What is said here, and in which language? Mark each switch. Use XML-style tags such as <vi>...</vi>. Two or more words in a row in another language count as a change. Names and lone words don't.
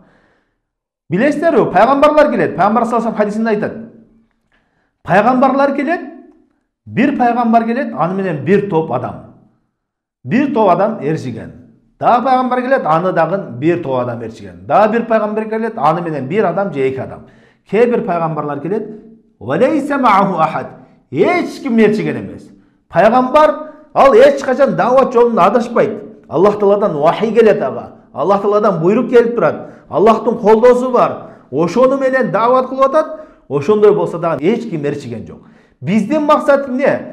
<ky>Билесиздерби, пайгамбарлар келет. Пайгамбар</ky> <ar>صلى الله عليه</ar> <ky>хадисинде айтат. Пайгамбарлар келет, bir пайгамбар келет, аны менен bir топ адам. Bir топ адам эршиген. Дагы пайгамбар келет, аны дагы bir топ адам эршиген. Дагы bir пайгамбар келет, аны менен bir адам же эки адам. Кээ бир пайгамбарлар келет,</ky> <ar>وليس معه أحد.</ar> <ky>Эч ким эршиген эмес. Пайгамбар ал эч качан дават жолунда адашпайт. Аллах Тааладан вахий келет ага. Аллах Тааладан буйрук келип турат. Аллахтын колдоосу бар. Ошону менен дават кылып атат. Ошондой болсо дагы эч ким эршиген жок. Биздин максат эмне?</ky>